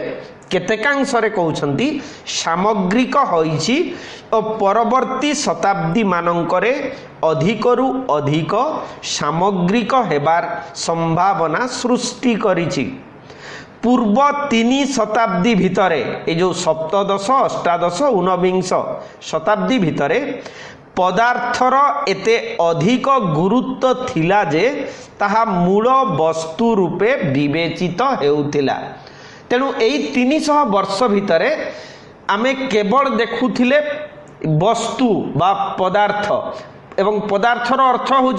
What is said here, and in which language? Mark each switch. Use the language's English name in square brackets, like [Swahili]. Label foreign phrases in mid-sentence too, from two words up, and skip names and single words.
[Odia] କେତେକାଂଶ ରେ କହୁଛନ୍ତି ସାମଗ୍ରିକ ହୋଇଛି ଓ ପରବର୍ତ୍ତୀ ଶତାବ୍ଦୀ ମାନଙ୍କରେ ଅଧିକରୁ ଅଧିକ ସାମଗ୍ରିକ ହେବାର ସମ୍ଭାବନା ସୃଷ୍ଟି କରିଛି। ପୂର୍ବ 3 ଶତାବ୍ଦୀ ଭିତରେ ଏ ଯୋ ସପ୍ତଦଶ ଅଷ୍ଟାଦଶ ଊନବିଂଶ ଶତାବ୍ଦୀ ଭିତରେ ପଦାର୍ଥର ଏତେ ଅଧିକ ଗୁରୁତ୍ୱ ଥିଲା ଯେ ତାହା ମୂଳ ବସ୍ତୁ ରୂପେ ବିବେଚିତ ହେଉଥିଲା। ତେଣୁ ଏହି 300 ବର୍ଷ ଭିତରେ ଆମେ କେବଳ ଦେଖୁଥିଲେ ବସ୍ତୁ ବା ପଦାର୍ଥ ଏବଂ ପଦାର୍ଥର ଅର୍ଥ ହେଉଛି